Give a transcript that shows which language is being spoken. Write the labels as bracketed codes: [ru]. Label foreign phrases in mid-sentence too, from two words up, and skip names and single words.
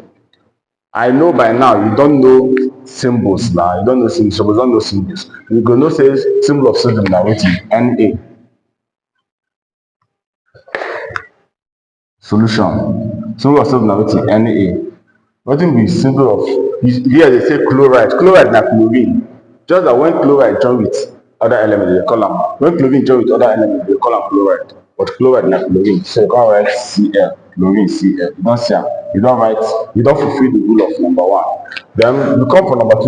[pcm] I know by now you don know symbols na, you don know symbols, you suppose don know symbols. You go know say symbol of sodium na wetin? Na. Solution. Symbol of sodium na wetin? Na. Wetin be symbol of, here they say chloride. Chloride na chlorine. Just that when chloride join with other elements, they call am, when chlorine join with other elements, they call am chloride. But chloride na chlorine. So you come write Cl, chlorine Cl. You don see am. You don fulfill the rule of number one. Then we come for number two.